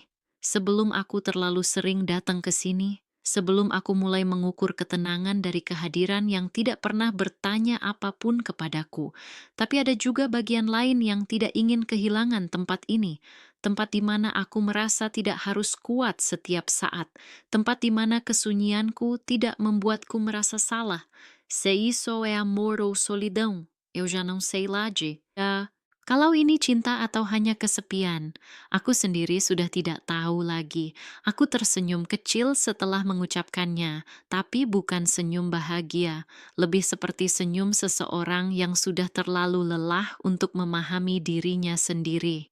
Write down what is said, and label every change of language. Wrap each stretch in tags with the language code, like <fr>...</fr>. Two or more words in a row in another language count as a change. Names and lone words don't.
<id>Sebelum aku terlalu sering datang ke sini, sebelum aku mulai mengukur ketenangan dari kehadiran yang tidak pernah bertanya apapun kepadaku. Tapi ada juga bagian lain yang tidak ingin kehilangan tempat ini. Tempat di mana aku merasa tidak harus kuat setiap saat. Tempat di mana kesunyianku tidak membuatku merasa salah.</id> <pt>Se isso é amor ou solidão, eu já não sei lá de.</pt> <id>Ya, kalau ini cinta atau hanya kesepian, aku sendiri sudah tidak tahu lagi. Aku tersenyum kecil setelah mengucapkannya, tapi bukan senyum bahagia. Lebih seperti senyum seseorang yang sudah terlalu lelah untuk memahami dirinya sendiri.</id>